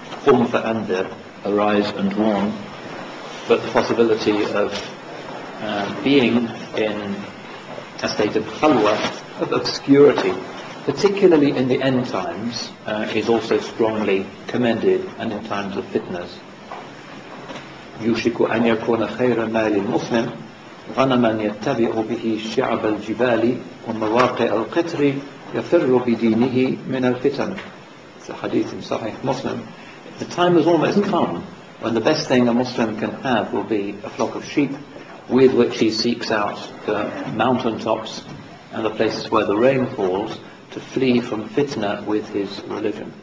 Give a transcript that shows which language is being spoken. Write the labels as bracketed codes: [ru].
[en] Qum fa'andir, arise and warn. But the possibility of being in a state of khalwa, of obscurity, particularly in the end times, is also strongly commended, and in times of fitnas. [ar] يوشك أن يكون خير ما للمسلم غنما يتبع به شعب الجبال ومواقع القطر يفر بدينه من الفتن. [en] It's a hadith in Sahih Muslim. The time has almost come when the best thing a Muslim can have will be a flock of sheep with which he seeks out the mountain tops and the places where the rain falls to flee from fitna with his religion.